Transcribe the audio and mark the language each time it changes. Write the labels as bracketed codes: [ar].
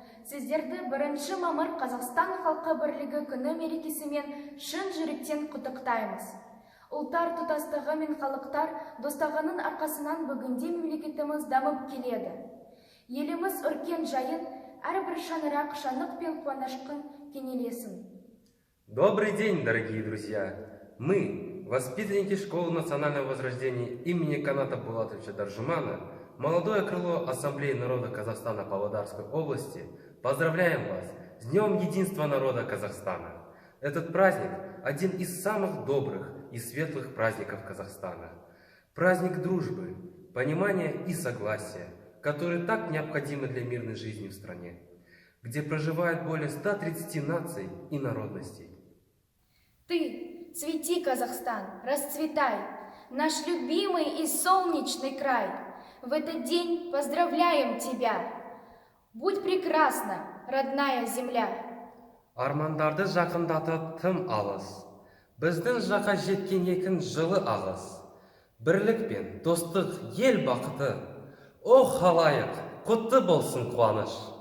[kk] Сіздерді 1 мамыр Қазақстан халқы бірлігі күні мерекесімен шын жүректен құттықтаймыз. Ұлттар тұтастығы мен халықтар достығының арқасынан бүгінде мемлекетіміз дамып келеді. Еліміз өркен жайын, әрбір шаңырақ шаңық пен қуанышқын кенелесін. [ru] Добрый день, дорогие друзья! Мы, воспитанники школы национального возрождения имени Каната Булатовича Даржумана, молодое крыло Ассамблеи народа Казахстана Павлодарской области, поздравляем вас с Днем Единства народа Казахстана. Этот праздник – один из самых добрых и светлых праздников Казахстана. Праздник дружбы, понимания и согласия, которые так необходимы для мирной жизни в стране, где проживает более 130 наций и народностей. Ты, цвети, Казахстан, расцветай, наш любимый и солнечный край. В этот день поздравляем тебя. Будь прекрасна, родная земля. [kk] Армандарды жақындатып тым алыс. Біздің жаққа жеткен екін жылы ағыс. Бірлік пен достық ел бақыты. О халайық, құтты болсын қуаныш.